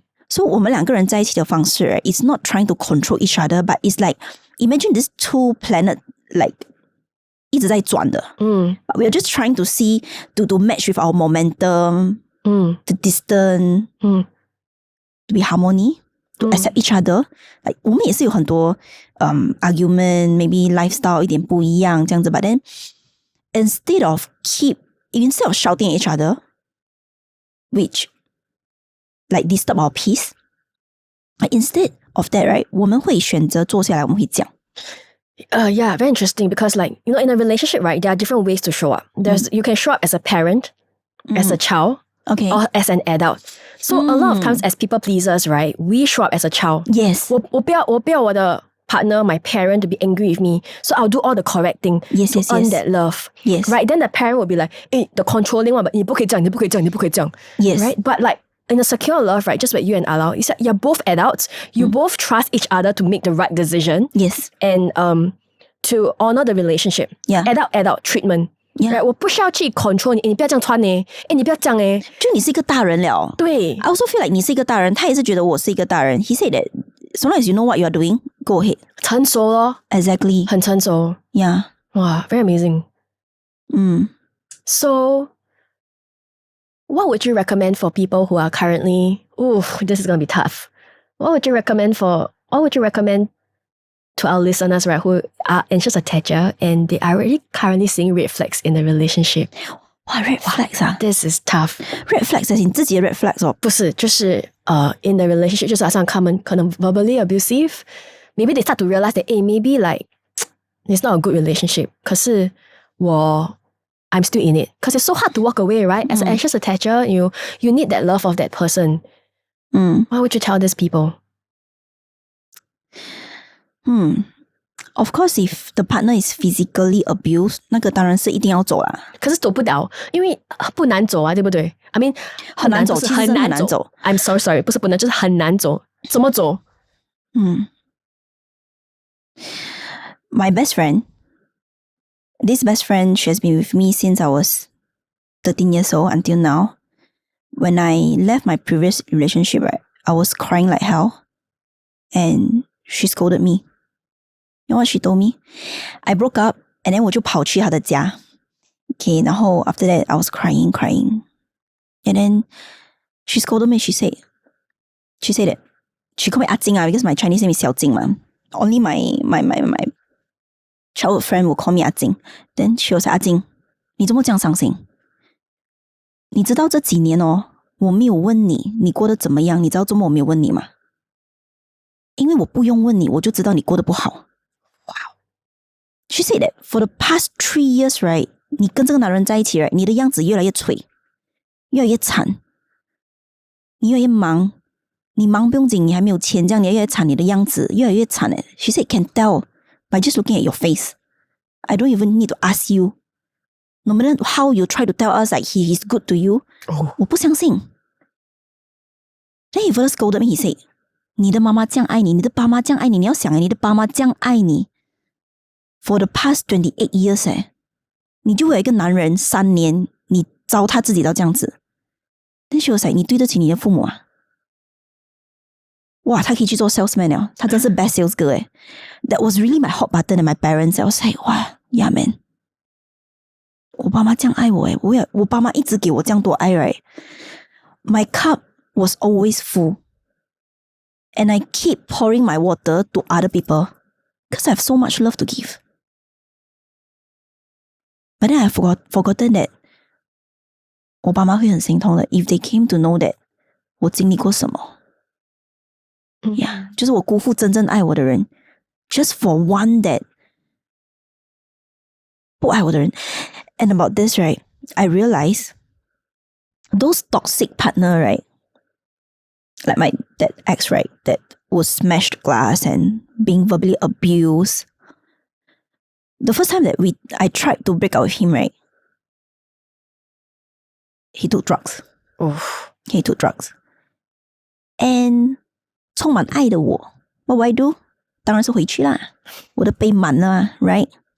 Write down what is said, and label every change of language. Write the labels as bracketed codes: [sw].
[en] So [zh] 我们两个人在一起的方式 [en] it's not trying to control each other, but it's like imagine these two planets like [zh] 一直在转的。 [en] But we are just trying to see to match with our momentum, the distance, to be harmony, to accept each other. [zh] Like 我们也是有很多 [en] argument, maybe lifestyle [zh] 一点不一样这样子。 [en] But then instead of shouting at each other, which like disturb our peace, instead of that, right? [zh] 我们会选择坐下来，我们会讲。 [en] Yeah, very interesting because like, you know, in a relationship, right, there are different ways to show up. You can show up as a parent, as a child, okay, or as an adult. So a lot of times as people pleasers, right, we show up as a child. Yes. [zh] 我不要我的 [en] partner, my parent to be angry with me. So I'll do all the correct thing to earn that love. Yes. Right? Then the parent will be like, the controlling one, but [zh] 你不可以这样 [en] Yes. Right? But like, in a secure love, right, just like you and Alao, it's like you're both adults. You both trust each other to make the right decision. Yes. And to honor the relationship. Yeah. Adult treatment. Yeah. [zh] Right? 我不需要去 control 你，你不要这样穿呢，你不要这样诶。就你是一个大人了。对。 [en] I also feel like [zh] 你是一个大人，他也是觉得我是一个大人。 [en] He said that as long as you know what you are doing, go ahead. [zh] 成熟咯。 [en] Exactly. [zh] 很成熟。 [en] Yeah. Wow, very amazing. So, what would you recommend for people who are currently, this is going to be tough. What would you recommend to our listeners, right, who are anxious attachers and they are already currently seeing red flags in the relationship? Wow, red flags 啊 This is tough. [zh] Red flags 是你自己的 red flags 哦？不是，就是in the relationship 就是好像他们可能 [en] verbally abusive. Maybe they start to realize that, maybe like it's not a good relationship. 可是I'm still in it. Because it's so hard to walk away, right? As an anxious attacher, you need that love of that person. What would you tell these people? Of course, if the partner is physically abused, [zh] 那个当然是一定要走啦。可是走不了，因为不难走啊，对不对？ [en] I mean, [zh] 很难走，其实很难走。 [en] I'm so sorry, [zh] 不是不能，就是很难走。怎么走？ [en] My best friend, this best friend, she has been with me since I was 13 years old until now. When I left my previous relationship, right, I was crying like hell. And she scolded me. You know what she told me? I broke up and then [zh] 我就跑去她的家. [en] Okay, 然后 after that, I was crying. And then she scolded me. She said that she called me Ah Jing because my Chinese name is Xiao Jing ma. Only my childhood friend will call me Ah Jing. Then she was like, [zh] Ah Jing, 你怎么这样伤心？你知道这几年我没有问你过得怎么样？你知道周末我没有问你吗？因为我不用问你，我就知道你过得不好。 [en] Wow. She said that for the past 3 years, right? [zh] 你跟这个男人在一起 right? 你的样子越来越脆，越来越惨，你越来越忙，你忙不用紧，你还没有钱，这样你越来越惨，你的样子越来越惨。 [en] She said, can tell by just looking at your face. I don't even need to ask you. No matter how you try to tell us like he is good to you, [zh] 我不相信。 [en] Then he further scolded me. He said, [zh] 你的妈妈这样爱你，你的爸妈这样爱你，你要想你的爸妈这样爱你 [en] for the past 28 years [zh] 你就有一个男人3年，你糟蹋自己到这样子。 Then she was like, 你对得起你的父母啊？哇，他可以去做 salesman 了，他真是 [en] best sales girl That was really my hot button and my parents. I was like, 哇 yeah man. [zh] 我爸妈这样爱我我爸妈一直给我这样多爱 right? [en] My cup was always full. And I keep pouring my water to other people because I have so much love to give. But then I forgotten that [zh] 我爸妈会很心痛的 [en] if they came to know that [zh] 我经历过什么。 Yeah, 就是我辜负真正爱我的人 [en] just for one that [zh] 不爱我的人。 [en] And about this, right, I realized those toxic partner, right, like that ex, right, that was smashed glass and being verbally abused. The first time that I tried to break up with him, right, he took drugs. Oof. He took drugs. And [zh] 充满爱的我 [en] what would I do? [zh] 当然是回去啦，我的杯满了嘛 right?